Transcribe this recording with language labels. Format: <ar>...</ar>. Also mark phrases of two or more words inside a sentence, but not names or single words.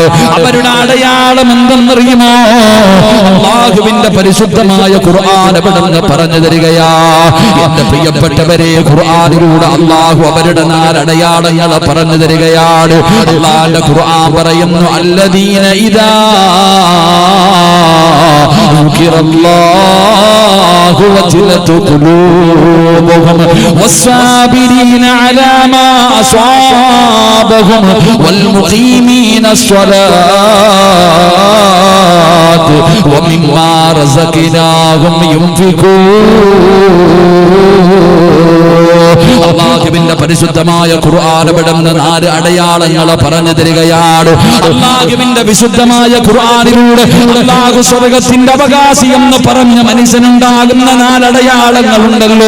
<ml>അവരുടെ അടയാളം എന്തെന്നറിയുമോ? അല്ലാഹുവിന്റെ പരിശുദ്ധമായ ഖുർആൻ ഇവിടെ പറഞ്ഞു തരികയാ. എന്റെ പ്രിയപ്പെട്ടവരെ, ഖുർആനിലൂടെ അല്ലാഹു അവരുടെ അടയാളങ്ങൾ പറഞ്ഞു തരികയാണ്. അല്ലാഹുവിന്റെ ഖുർആൻ പറയുന്നു,</ml> <ar>الذين إذا ذكرallahu وجلت قلوبهم والصابرين على ما أصابهم والمقيمين الصلاة ومما رزقناهم ينفقون.</ar> <ml>അല്ലാഹുവിന്റെ പരിശുദ്ധമായ ഖുർആൻ ഇവിടുന്ന് 4 അടയാളങ്ങൾ പറഞ്ഞു തരികയാണ്. അല്ലാഹുവിന്റെ വിശുദ്ധമായ ഖുർആനിലൂടെ അല്ലാഹു സ്വർഗ്ഗത്തിന്റെ അവകാശി എന്ന് പറഞ്ഞ മനുഷ്യനുണ്ടാകുന്ന 4 അടയാളങ്ങളുണ്ടല്ലോ.</ml>